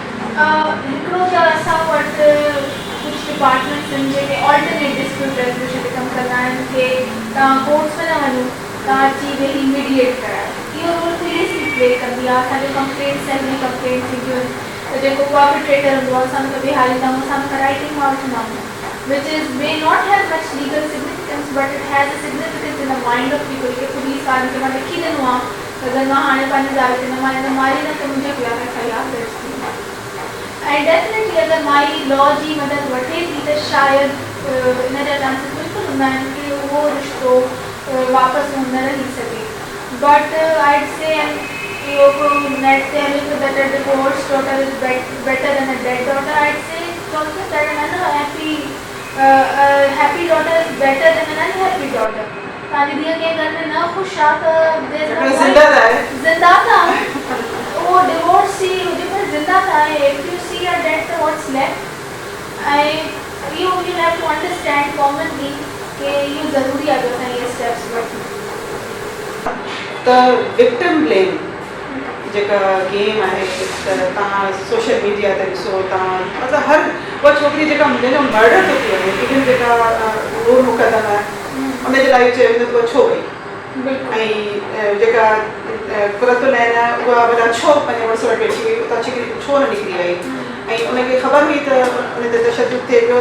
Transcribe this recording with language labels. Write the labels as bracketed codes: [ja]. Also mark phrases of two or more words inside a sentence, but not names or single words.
[sd] हिकिड़ो त असां वटि कुझु डिपार्टमेंट्स आहिनि जेके [en] alternate dispute resolution [sd] ते कमु कंदा आहिनि कि तव्हां कोर्ट्स में न वञो, तव्हां अची वेही मीडिएट करायो. इहो [en] role seriously play [sd] कंदी आहे. असांजो [en] complaint cell [sd] में कंप्लेंट थींदियूं आहिनि त जेको आर्बिट्रेटर हूंदो आहे असां कॾहिं हालींदा आहियूं, असां राइटिंग मां वठंदा आहियूं, [en] which is may not have much legal significance but it has a significance in the mind of people. [sd] कि पुलिस वारनि खे मां लिखी ॾिनो आहे त अगरि मां हाणे पंहिंजे ज़ाल खे न मारे न त मुंहिंजे खिलाफ़ FIR दर्ज थींदी. ऐं डेफिनेटली अगरि माई लॉ जी मदद वठे थी त शायदि इन जा चांसिस बिल्कुलु हूंदा आहिनि कि उहो रिश्तो वापसि न रही सघे. [en] बट I'd say [sd] इहो नेट ते हले थो [en] that a divorced daughter is better than a dead daughter. I'd say also that an happy daughter is better than an unhappy daughter. [sd] तव्हांजी धीअ कंहिं घर में न ख़ुशि आहे त ज़िंदा त आहे, उहो डिवोर्स थी हुजे पर ज़िंदा त आहे. [en] if you see a dead त what's left. [sd] ऐं इहो [en] you have to understand commonly [sd] कि इहो ज़रूरी आहे जो असां इहे स्टेप्स वठूं. त [en] victim blame [sd] जेका गेम आहे त तव्हां [en] social media [sd] ते ॾिसो, तव्हां मतिलबु हर उहा छोकिरी जेका जंहिंजो मर्डर थो थी वञे, इवन जेका नूर मुक़दम आहे उनजे लाइ चयो वेंदो त उहा छो वई, ऐं जेका कुरतुलैन आहे उहा भला छो पंहिंजे मुड़ुस वटि वेठी हुई, उतां छोकिरी छो न निकिरी वई, ऐं उनखे ख़बर हुई त उन ते तशदुद थिए पियो.